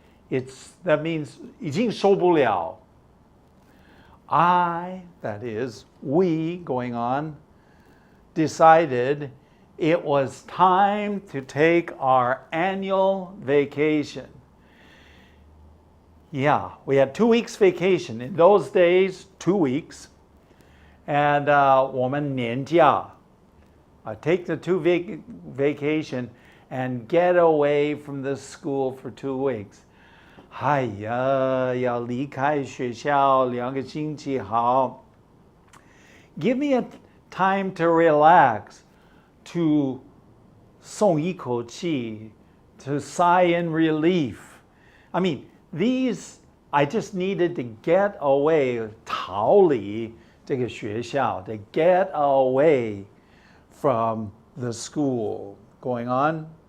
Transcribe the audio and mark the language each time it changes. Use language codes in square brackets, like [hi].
[en] That means [zh] 已经受不了. [en] That is, we, going on, decided it was time to take our annual vacation. Yeah, we had 2 weeks vacation. In those days, 2 weeks. And [zh] 我们年假. [en] Take the 2 week vacation and get away from the school for 2 weeks. [zh] 哎呀，要离开学校2个星期好. [en] Give me a time to relax, to [zh] 松一口气, [en] to sigh in relief. I mean, I just needed to get away, [zh] 逃离这个学校, [en] to get away from the school. Going on.